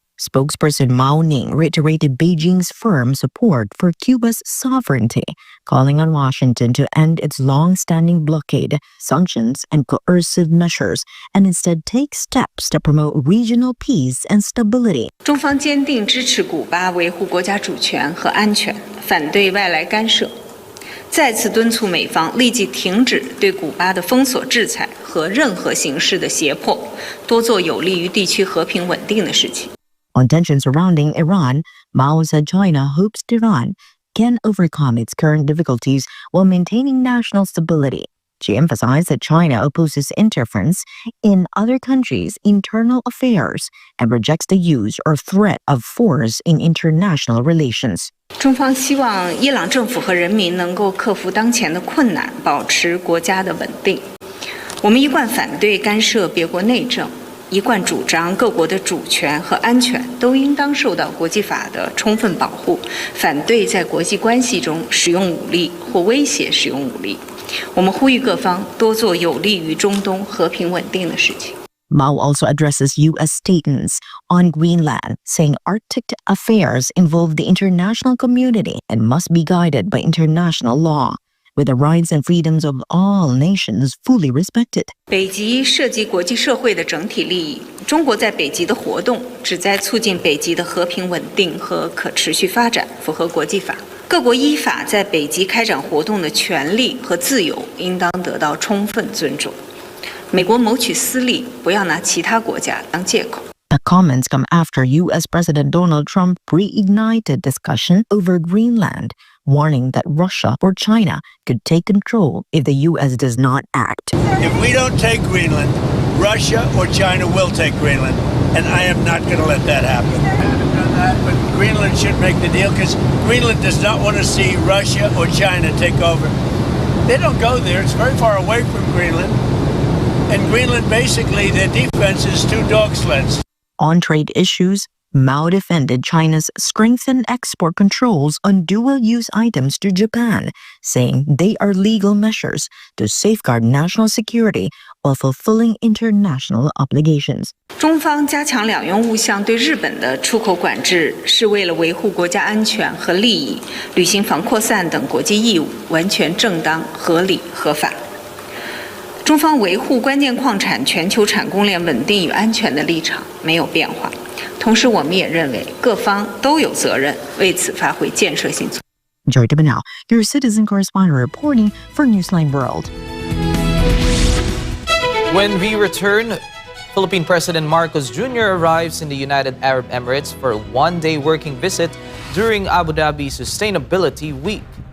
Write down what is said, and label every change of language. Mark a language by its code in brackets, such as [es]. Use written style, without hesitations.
[en] Spokesperson Mao Ning reiterated Beijing's firm support for Cuba's sovereignty, calling on Washington to end its long-standing blockade, sanctions, and coercive measures, and instead take steps to promote regional peace and stability. [zh] 中方坚定支持古巴维护国家主权和安全，反对外来干涉。再次敦促美方立即停止对古巴的封锁制裁和任何形式的胁迫，多做有利于地区和平稳定的事情。 [en] On tensions surrounding Iran, Mao said China hopes Tehran can overcome its current difficulties while maintaining national stability. She emphasized that China opposes interference in other countries' internal affairs and rejects the use or threat of force in international relations. [zh] 中方希望伊朗政府和人民能够克服当前的困难，保持国家的稳定。我们一贯反对干涉别国内政。一贯主张各国的主权和安全都应当受到国际法的充分保护，反对在国际关系中使用武力或威胁使用武力。我们呼吁各方多做有利于中东和平稳定的事情。 [en] Mao also addresses U.S. statements on Greenland, saying Arctic affairs involve the international community and must be guided by international law, with the rights and freedoms of all nations fully respected. [zh] 北极涉及国际社会的整体利益，中国在北极的活动旨在促进北极的和平稳定和可持续发展，符合国际法。各国依法在北极开展活动的权利和自由应当得到充分尊重。美国谋取私利，不要拿其他国家当借口。 [en] The comments come after U.S. President Donald Trump reignited discussion over Greenland, warning that Russia or China could take control if the U.S. does not act. If we don't take Greenland, Russia or China will take Greenland, and I am not going to let that happen. But Greenland should make the deal because Greenland does not want to see Russia or China take over. They don't go there. It's very far away from Greenland. And Greenland, basically, their defense is 2 dog sleds. On trade issues, Mao defended China's strengthened export controls on dual-use items to Japan, saying they are legal measures to safeguard national security while fulfilling international obligations. [zh] 中方加强两用物项对日本的出口管制，是为了维护国家安全和利益，履行防扩散等国际义务，完全正当、合理、合法。中方维护关键矿产全球产供链稳定与安全的立场没有变化。同时，我们也认为各方都有责任为此发挥建设性作用。 [en] Joy Tabanao, your citizen correspondent reporting for Newsline World. When we return, Philippine President Marcos Jr. arrives in the United Arab Emirates for a one-day working visit during Abu Dhabi Sustainability Week.